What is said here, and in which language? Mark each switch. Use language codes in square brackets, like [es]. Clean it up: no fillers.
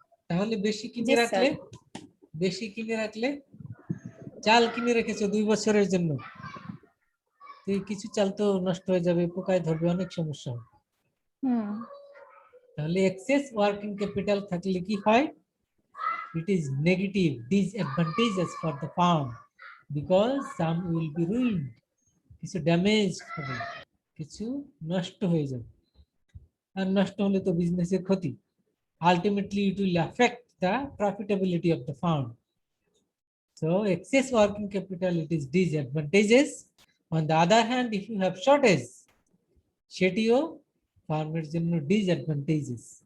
[bn] তাহলে বেশি কিনে জি রাখলে, বেশি কিনে রাখলে, চাল কিনে রেখেছো 2 বছরের জন্য, তো এই কিছু চাল তো নষ্ট হয়ে যাবে, পোকায় ধরবে, অনেক সমস্যা হবে। হুম তাহলে এক্সেস ওয়ার্কিং ক্যাপিটাল থাকলে কি হয়? [en] It is negative, disadvantageous for the farm because some will be ruined. [bn] কিছু ড্যামেজ হবে, কিছু নষ্ট হয়ে যাবে, আর নষ্ট হলে তো বিজনেসের ক্ষতি। [en] Ultimately, it will affect the profitability of the farm. So, excess working capital, it is disadvantageous. On the other hand, if you have shortage, [bn] সেটিও ফার্মের জন্য ডিসঅ্যাডভান্টেজেস।